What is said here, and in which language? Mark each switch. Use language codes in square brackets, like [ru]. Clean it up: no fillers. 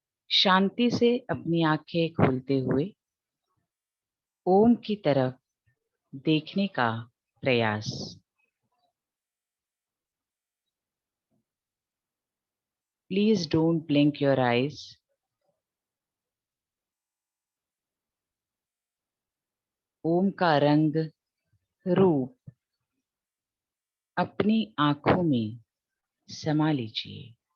[hi] शांति से अपनी आंखें खोलते हुए ओम की तरफ देखने का प्रयास. [en] Please don't blink your eyes. [hi] ओम का रंग, रूप अपनी आंखों में समा लीजिए.